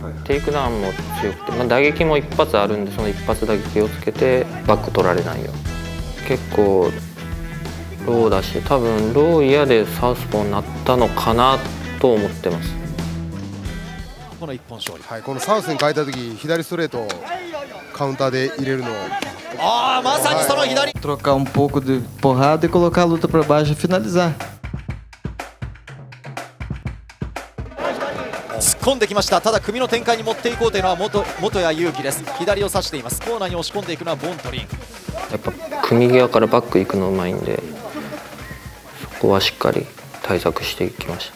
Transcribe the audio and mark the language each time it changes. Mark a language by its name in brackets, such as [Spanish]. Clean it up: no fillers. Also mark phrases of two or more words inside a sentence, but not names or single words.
[Japanese] テイクダウンも強くて、打撃も一発あるんで、その一発だけ気をつけてバック取られないように。結構ローだし、多分ロー嫌でサウスポーになったのかなと思ってます。この一本勝利、はい、このサウスに変えた時左ストレートをカウンターで入れるのを、まさにその左、 [Portuguese] trocar pouco de porrada e colocar a luta para baixo e finalizar。 [Japanese] 突っ込んできました。ただ組の展開に持っていこうというのは元谷祐希です。左を指しています。コーナーに押し込んでいくのはボントリン。やっぱ組際からバック行くのうまいんで、そこはしっかり対策していきました。